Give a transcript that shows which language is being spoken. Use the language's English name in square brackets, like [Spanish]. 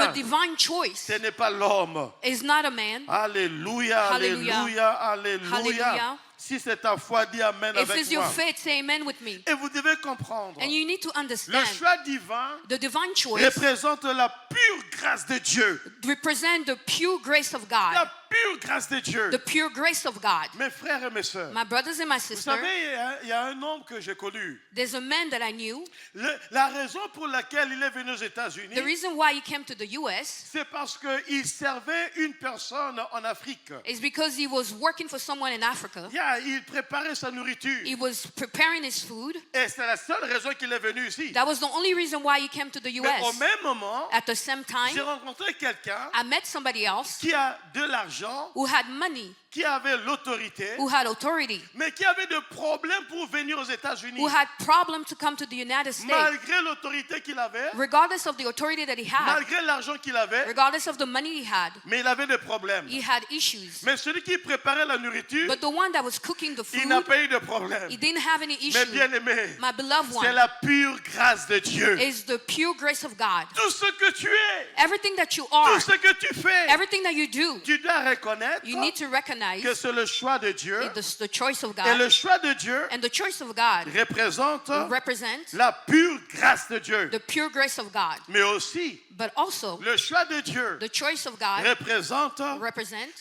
[English] a divine choice. [French] Ce n'est pas l'homme. [English] It's not a man. [French] Alléluia, [English] Hallelujah. [French] alléluia, alléluia. [English] Hallelujah. [French] Si c'est ta foi, dis amen [English] If [French] avec [English] it's your [French] moi. [English] faith, say amen with me. [French] Et vous devez comprendre, [English] And you need to [French] le [English] understand [French] choix divin [English] the divine choice [French] représente la pure grâce de Dieu. [English] represent the pure grace of God. [French] La pure grâce de Dieu. [English] The pure grace of God. [French] Mes frères et mes sœurs, [English] My brothers and my [French] vous [English] sisters, [French] savez, il y a un homme que j'ai connu. [English] there's a man that I knew. [French] La raison pour laquelle il est venu aux États-Unis, [English] The reason why he came to the U.S. [French] c'est parce qu'il servait une personne en Afrique. [English] is because he was working for someone in Africa. [French] Il préparait sa nourriture. [English] He was preparing his food. [French] Et c'est la seule raison qu'il est venu ici. [English] That was the only reason why he came to the [French] Mais au [English] U.S. [French] même moment, [English] At the same [French] j'ai [English] time, [French] rencontré quelqu'un [English] I met somebody else [French] qui a de l'argent, [English] who had money, [French] qui avait l'autorité, [English] who had authority, [French] mais qui avait des problèmes pour venir aux États-Unis. [English] who had problem to come to the United States. [French] Malgré l'autorité qu'il avait, [English] Regardless of the authority that he had, [French] malgré l'argent qu'il avait, [English] regardless of the money he had, [French] mais il avait des problèmes. [English] he had issues. [French] Mais celui qui préparait la nourriture, [English] But the one that was cooking the [French] il n'a [English] food, [French] pas eu de problème. [English] he didn't have any [French] Mais [English] issues. [French] bien aimé, [English] My beloved [French] c'est [English] one [French] la pure grâce de Dieu. [English] is the pure grace of God. [French] Tout ce que tu es, [English] Everything that you are, [French] tout ce que tu fais, [English] everything that you do, [French] tu dois reconnaître [English] you need to recognize [French] que c'est le choix de Dieu. [English] the choice of [French] Et [English] God. [French] le choix de Dieu [English] And the choice of God [French] représente [English] represents [French] la pure grâce de Dieu. [English] the pure grace of God. [French] Mais aussi, [English] But also, [French] le choix de Dieu [English] the choice of God [French] représente [English] represents